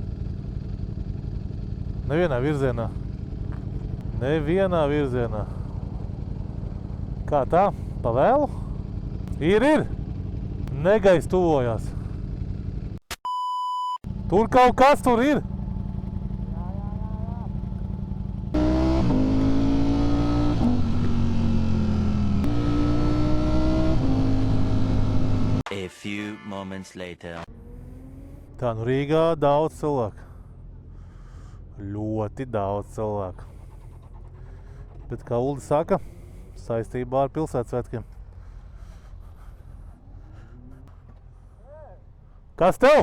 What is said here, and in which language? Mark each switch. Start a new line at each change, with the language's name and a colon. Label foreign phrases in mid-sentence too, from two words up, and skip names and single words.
Latvian: Nevienā virzienā. Nevienā virzienā. Kā tā? Pa vēlu? Ir! Negais tuvojās. Tur kaut kas tur ir.
English: A few moments later.
Latvian: Tā, nu Rīgā daudz cilvēku. Ļoti daudz cilvēku. Bet, kā Uldi saka, saistībā ar pilsētsvētkiem. Kas tev?